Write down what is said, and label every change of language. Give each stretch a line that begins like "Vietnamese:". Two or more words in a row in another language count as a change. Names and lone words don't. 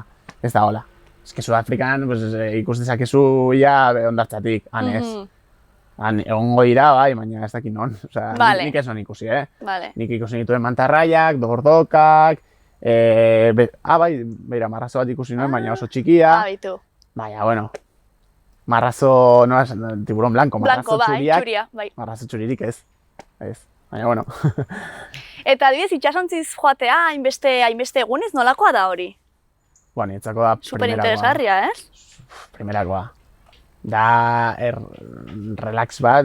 Basque: Ez que Sudafrikan ikus dezakezu ia ondartzatik, han ez. Egongo dira, bai, baina ez dakit non. Osea, nik ez non ikusi, Nik ikusi nituen mantarraiak, dordokak, beira, marrazo bat ikusi nuen, baina oso txikia. Baina, bueno, marrazo,
Spanish: no es tiburón blanco,
Basque: marrazo txuriak. Marrazo txuririk ez. Baina, bueno. Eta adibidez, itxasontziz joatea, hainbeste egunez, nolakoa da hori? Bueno, nietzako da primerakoa. Superinteresgarria, ez? Primerakoa. Da, relax bat.